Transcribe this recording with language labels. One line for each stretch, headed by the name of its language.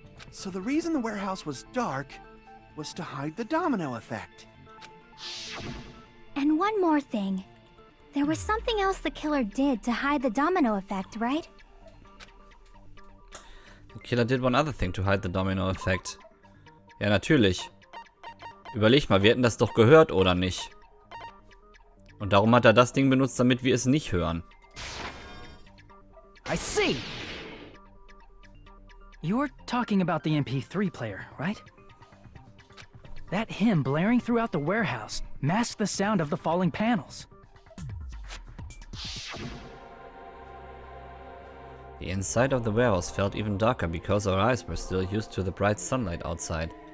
English: So the reason the warehouse was dark was to hide the domino effect. And one more thing. There was something else the killer did to hide the domino effect, right? The killer did one other thing to hide the domino effect.
German: Ja, natürlich. Überleg mal, wir hätten das doch gehört, oder nicht? Und darum hat er das Ding benutzt, damit wir es nicht hören.
English: I see! You're talking about the MP3 player, right? That hymn blaring throughout the warehouse masked the sound of the falling panels. The inside of the warehouse felt even darker because our eyes were still used to the bright sunlight outside.